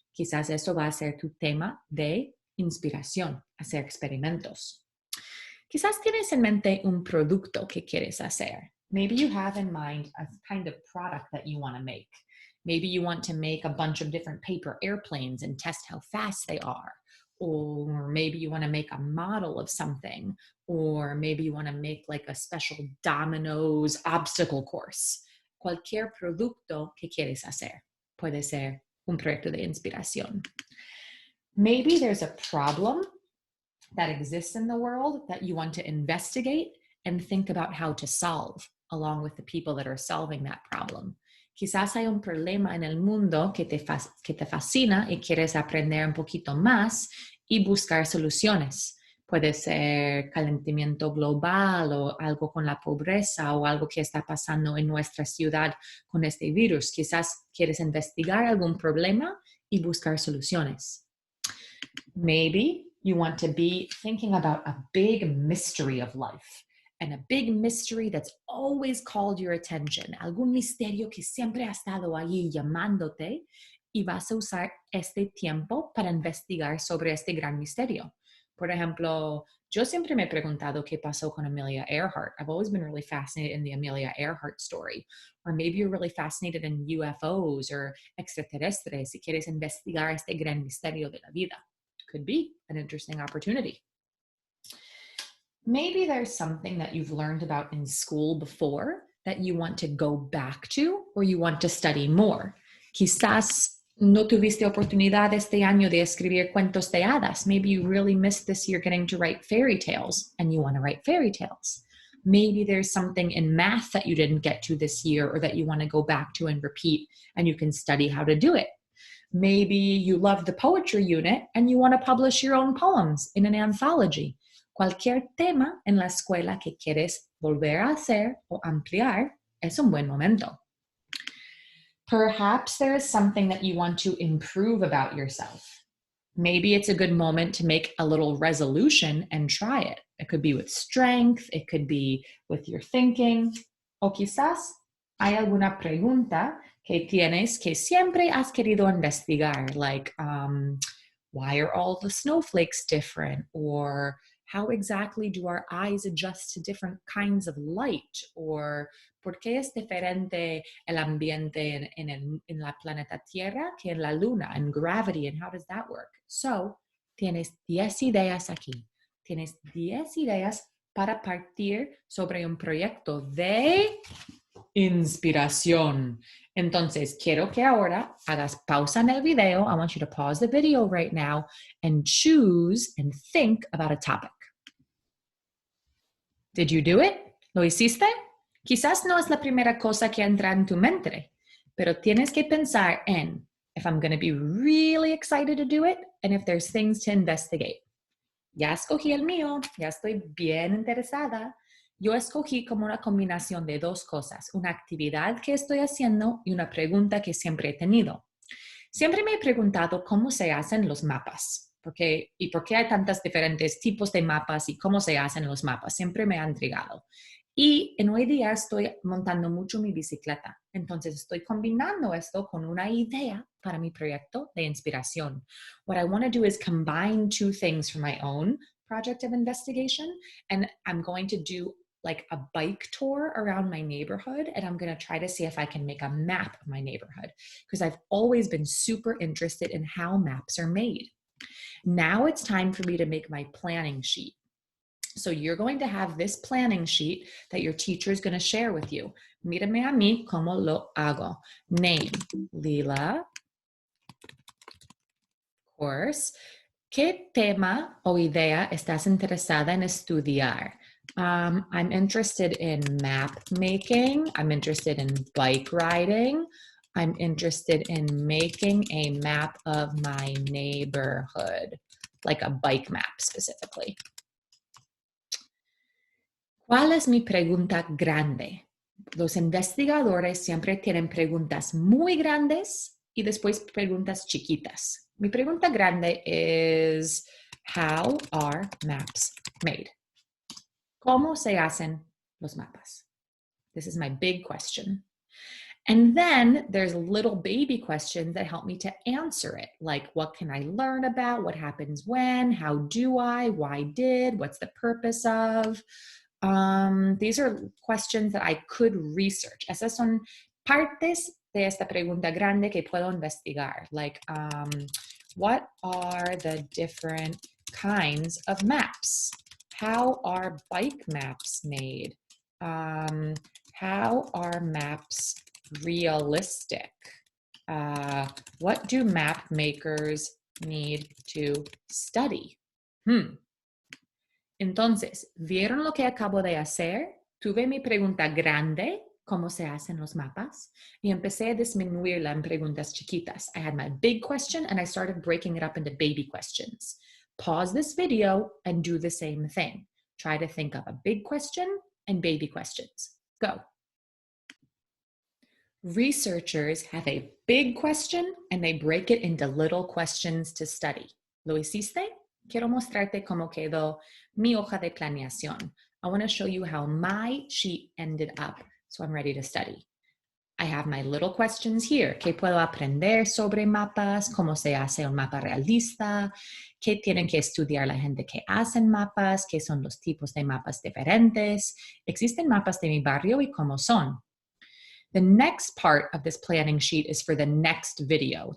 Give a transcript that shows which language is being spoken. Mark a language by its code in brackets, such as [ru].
[es] Quizás eso va a ser tu tema de inspiración, hacer experimentos. Quizás tienes en mente un producto que quieres hacer. [en] Maybe you have in mind a kind of product that you want to make. Maybe you want to make a bunch of different paper airplanes and test how fast they are. Or maybe you want to make a model of something, or maybe you want to make like a special dominoes obstacle course. [es] Cualquier producto que quieres hacer puede ser un proyecto de inspiración. [en] Maybe there's a problem that exists in the world that you want to investigate and think about how to solve along with the people that are solving that problem. [es] Quizás hay un problema en el mundo que te fascina y quieres aprender un poquito más y buscar soluciones. Puede ser calentamiento global o algo con la pobreza o algo que está pasando en nuestra ciudad con este virus. Quizás quieres investigar algún problema y buscar soluciones. [en] Maybe you want to be thinking about a big mystery of life. And a big mystery that's always called your attention. [es] Algún misterio que siempre ha estado ahí llamándote y vas a usar este tiempo para investigar sobre este gran misterio. Por ejemplo, yo siempre me he preguntado qué pasó con Amelia Earhart. [en] I've always been really fascinated in the Amelia Earhart story. Or maybe you're really fascinated in UFOs or [es] extraterrestres y quieres investigar este gran misterio de la vida. [en] Could be an interesting opportunity. Maybe there's something that you've learned about in school before that you want to go back to or you want to study more. [es] Quizás no tuviste oportunidad este año de escribir cuentos de hadas. [en] Maybe you really missed this year getting to write fairy tales and you want to write fairy tales. Maybe there's something in math that you didn't get to this year or that you want to go back to and repeat and you can study how to do it. Maybe you love the poetry unit and you want to publish your own poems in an anthology. [es] Cualquier tema en la escuela que quieres volver a hacer o ampliar es un buen momento. [en] Perhaps there is something that you want to improve about yourself. Maybe it's a good moment to make a little resolution and try it. It could be with strength, it could be with your thinking, [es] o quizás hay alguna pregunta que tienes que siempre has querido investigar, [en] like why are all the snowflakes different? Or how exactly do our eyes adjust to different kinds of light? [es] Or ¿por qué es diferente el ambiente en la planeta Tierra que en la Luna, [en] and gravity, and how does that work? [es] So, tienes 10 ideas aquí. Tienes 10 ideas para partir sobre un proyecto de inspiración. Entonces, quiero que ahora hagas pausa en el video. [en] I want you to pause the video right now and choose and think about a topic. Did you do it? [es] ¿Lo hiciste? Quizás no es la primera cosa que entra en tu mente, pero tienes que pensar en [en] if I'm going to be really excited to do it and if there's things to investigate. [es] Ya escogí el mío, ya estoy bien interesada. Yo escogí como una combinación de dos cosas, una actividad que estoy haciendo y una pregunta que siempre he tenido. Siempre me he preguntado cómo se hacen los mapas, y por qué hay tantos diferentes tipos de mapas y cómo se hacen los mapas. Siempre me ha intrigado. Y hoy día estoy montando mucho mi bicicleta. Entonces estoy combinando esto con una idea para mi proyecto de inspiración. [en] What I want to do is combine two things for my own project of investigation. And I'm going to do like a bike tour around my neighborhood. And I'm going to try to see if I can make a map of my neighborhood. Because I've always been super interested in how maps are made. Now it's time for me to make my planning sheet. So you're going to have this planning sheet that your teacher is going to share with you. [es] Mírame a mí cómo lo hago. Name, Lila. [en] Course. [es] ¿Qué tema o idea estás interesada en estudiar? [en] I'm interested in map making. I'm interested in bike riding. I'm interested in making a map of my neighborhood, like a bike map specifically. [es] ¿Cuál es mi pregunta grande? Los investigadores siempre tienen preguntas muy grandes y después preguntas chiquitas. Mi pregunta grande es, [en] how are maps made? [es] ¿Cómo se hacen los mapas? [en] This is my big question. And then there's little baby questions that help me to answer it. Like, what can I learn about? What happens when? How do I? Why did? What's the purpose of? These are questions that I could research. Esas son partes de esta pregunta grande que puedo investigar. Like, what are the different kinds of maps? How are bike maps made? How are maps realistic? What do map makers need to study? [es] Entonces, ¿vieron lo que acabo de hacer? Tuve mi pregunta grande, ¿cómo se hacen los mapas? Y empecé a disminuirla en preguntas chiquitas. [en] I had my big question and I started breaking it up into baby questions. Pause this video and do the same thing. Try to think of a big question and baby questions. Go. Researchers have a big question and they break it into little questions to study. [es] ¿Lo hiciste? Quiero mostrarte cómo quedó mi hoja de planeación. [en] I want to show you how my sheet ended up, so I'm ready to study. I have my little questions here. [es] ¿Qué puedo aprender sobre mapas? ¿Cómo se hace un mapa realista? ¿Qué tienen que estudiar la gente que hacen mapas? ¿Qué son los tipos de mapas diferentes? ¿Existen mapas de mi barrio y cómo son? [en] The next part of this planning sheet is for the next video.